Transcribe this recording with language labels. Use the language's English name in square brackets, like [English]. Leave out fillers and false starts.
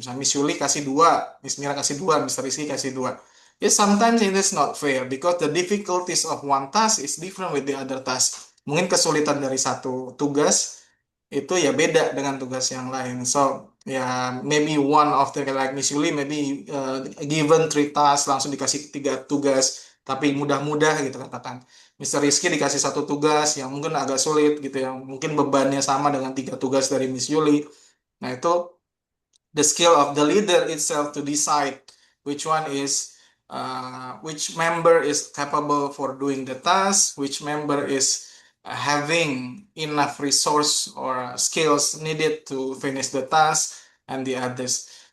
[Indonesian] Misalnya Miss Yuli kasih 2, Miss Mira kasih 2, Mr. Rizky kasih 2. [English] Yes, sometimes it is not fair because the difficulties of one task is different with the other task. [Indonesian] Mungkin kesulitan dari satu tugas itu ya beda dengan tugas yang lain. [English] So, ya maybe one of the like Miss Yuli maybe given 3 tasks [Indonesian] langsung dikasih 3 tugas, tapi mudah-mudah gitu katakan. Mister Rizky dikasih satu tugas yang mungkin agak sulit gitu ya, mungkin bebannya sama dengan 3 tugas dari Miss Yuli. Nah itu [English] the skill of the leader itself to decide which one is which member is capable for doing the task, which member is having enough resource or skills needed to finish the task, and the others.